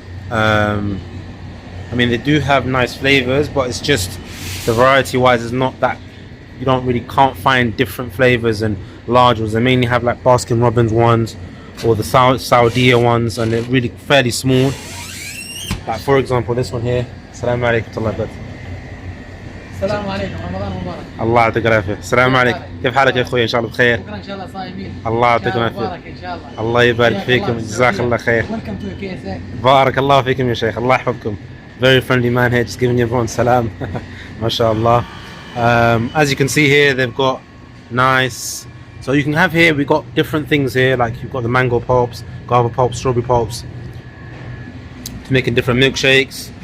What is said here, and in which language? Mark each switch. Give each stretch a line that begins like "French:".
English: I mean, they do have nice flavors, but it's just the variety wise is not that, you can't find different flavors and large ones. They mainly have like Baskin Robbins ones or the Saudia ones, and they're really fairly small. Like for example, this one here.
Arabic: Assalamu alaikum wa rahmatullah. السلام عليكم، رمضان مبارك. الله يعطيك العافيه. السلام عليكم، كيف حالك يا اخوي؟ ان شاء الله بخير. بكره ان شاء الله صايمين. الله يعطيكم العافيه. مبارك ان شاء الله. الله يبارك فيكم، جزاك الله خير.
English: Welcome to KSA.
Arabic: بارك الله فيكم يا شيخ، الله يحفظكم.
English: Very friendly man here, just giving everyone salam. MashaAllah. As you can see here, they've got nice, so you can have here, we've got different things here, like you've got the mango pulps, guava pulps, strawberry pulps, to making different milkshakes.